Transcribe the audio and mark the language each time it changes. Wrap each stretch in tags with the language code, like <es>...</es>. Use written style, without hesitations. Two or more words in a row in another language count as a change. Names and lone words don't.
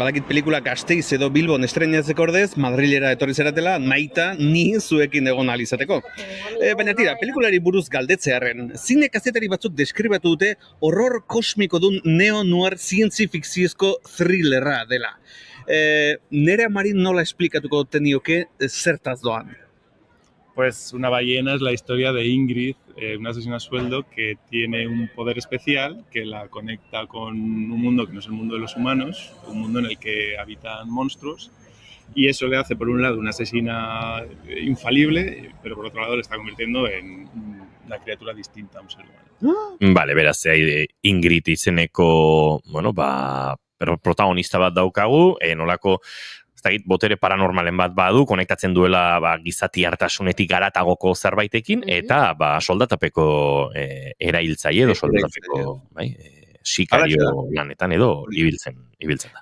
<eu>Badakit pelikula Gasteiz edo Bilbon estreinatzeko ordez, Madrilera etorri zeratela, nahita ni zuekin egon ahal izateko. Baina tira, pelikulari buruz galdetzearren, zine kazetari batzuk deskribatu dute horror kosmiko dun neo-noir zientzi fikziozko thrillerra dela. Nere amari nola esplikatuko tenioke zertaz doan?</eu> <es>Pues una ballena es la historia de Ingrid, una asesina a sueldo que tiene un poder especial que la conecta con un mundo que no es el mundo de los humanos, un mundo en el que habitan monstruos, y eso le hace, por un lado, una asesina infalible, pero por otro lado le está convirtiendo en una criatura distinta a un ser humano. Vale,</es> <eu>beraz, Ingrid izeneko, protagonista bat daukagu, nolako botere paranormalen bat badu, konektatzen duela gizati hartasunetik garatagoko zerbaitekin, eta soldatapeko erailtzaile edo soldatapeko sikario lanetan edo ibiltzen da.</eu>